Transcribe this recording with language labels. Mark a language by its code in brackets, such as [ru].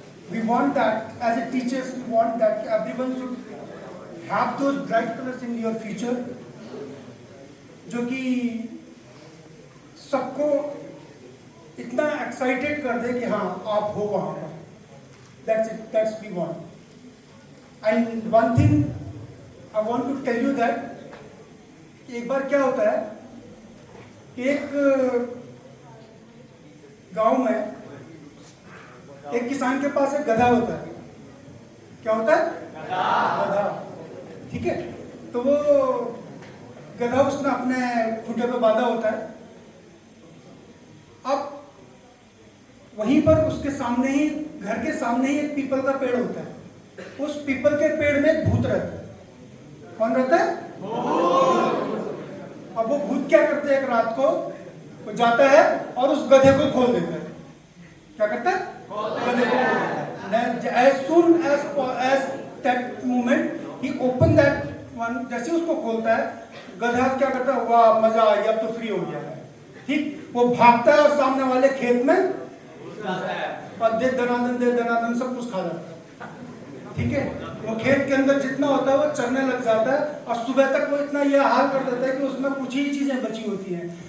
[en] We want that as a teachers, we want that everyone should have those bright colors in your future, [hi] जो कि सबको इतना excited कर दे कि हाँ आप हो वहाँ पर. [en] That's it. That's we want. And one thing I want to tell you that [hi] एक बार क्या होता है कि एक गांव में एक किसान के पास एक गधा होता है. क्या होता है? गधा. ठीक है. तो वो गधा उसने अपने खूंटे पे बांधा होता है. अब वहीं पर उसके सामने ही, घर के सामने ही एक पीपल का पेड़ होता है. उस पीपल के पेड़ में एक भूत रहता है. कौन रहता है? अब वो भूत क्या करते हैं, एक रात को वो जाता है और उस गधे को खोल देता है. क्या करता है? गधे को खोल देता है. [en] As soon as that moment he opened that [hi] one जैसे उसको खोलता है, गधा क्या करता है, वाह मजा आ गया, अब तो फ्री हो गया है, ठीक, वो भागता है और सामने वाले खेत में और दे दनादन सब कुछ खा जाता है, ठीक है। वो खेत के अंदर जितना होता है वो चरने लग जाता है और सुबह तक वो इतना ये हाल कर देता है कि उसमें कुछ ही चीजें बची होती हैं।